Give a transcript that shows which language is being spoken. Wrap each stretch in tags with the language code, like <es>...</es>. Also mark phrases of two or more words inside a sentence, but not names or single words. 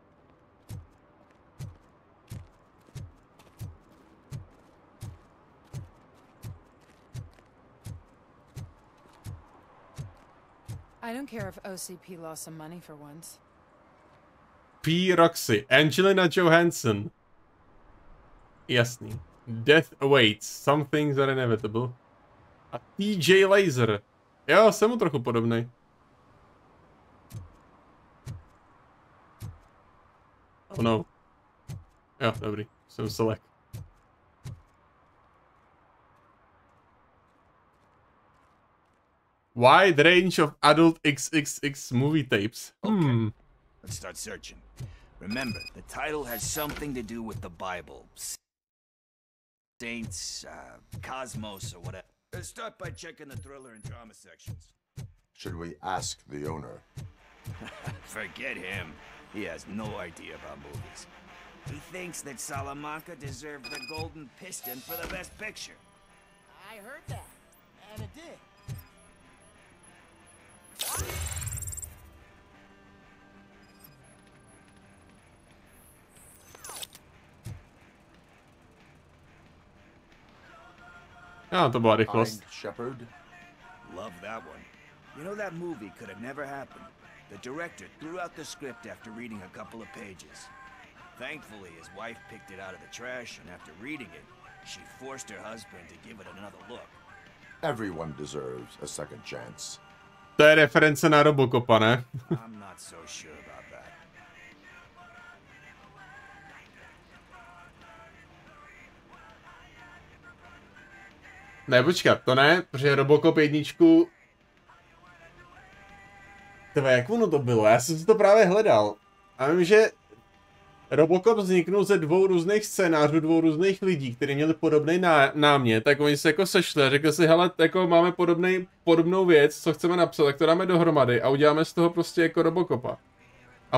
<en>I don't care if OCP lost some money for once. P. Roxy, Angelina Johansson. Jasný. Death awaits. Some things are inevitable.</en> <cs>A TJ Laser. Jo, jsem mu trochu podobnej.</cs> <en>Oh no.</en> <cs>Jo, dobrý. Jsem select.</cs> <en>Wide range of adult XXX movie tapes. Okay. Let's start searching. Remember, the title has something to do with the Bible. Saints, Cosmos, or whatever. Let's start by checking the thriller and drama sections. Should we ask the owner? Forget him. He has no idea about movies. He thinks that Salamanca deserved the Golden Piston for the Best Picture. I heard that, and it did.</en> <cs>Jo, to byla rychlost.</cs> <en>Shepherd? Love that one. You know, that movie could have never happened. The director threw out the script after reading a couple of pages. Thankfully, his wife picked it out of the trash, and after reading it, she forced her husband to give it another look. Everyone deserves a second chance.</en> <cs>To je reference na Robocopa, ne?</cs> <en>I'm not so sure about that.</en> <cs>Ne, počkat, to ne, protože Robocop jedničku... Tebe, jak ono to bylo? Já jsem si to právě hledal. A vím, že Robocop vzniknul ze dvou různých scénářů, dvou různých lidí, kteří měli podobný námět, tak oni se jako sešli a řekli si, hele, jako máme podobnou věc, co chceme napsat, tak to dáme dohromady a uděláme z toho prostě jako Robocopa.</cs>